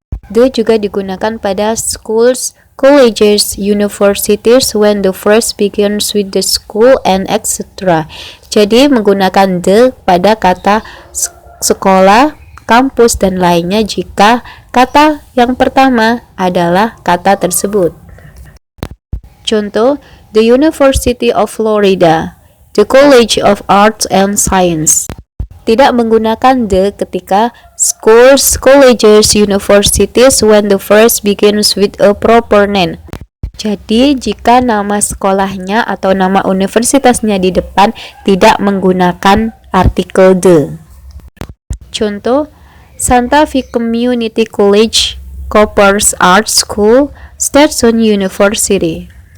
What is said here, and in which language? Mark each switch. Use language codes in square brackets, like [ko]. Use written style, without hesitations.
[en] The [id] juga digunakan pada [en] schools, colleges, universities when the phrase begins with the school and etc. [id] Jadi menggunakan the pada kata sekolah, kampus, dan lainnya jika kata yang pertama adalah kata tersebut. [en] Contoh, the University of Florida, the College of Arts and Science. [id] Tidak menggunakan the ketika [en] schools, colleges, universities when the phrase begins with a proper name. [id] Jadi, jika nama sekolahnya atau nama universitasnya di depan tidak menggunakan artikel the. Contoh, Santa Fe Community College, Coppers Art School, Stetson University.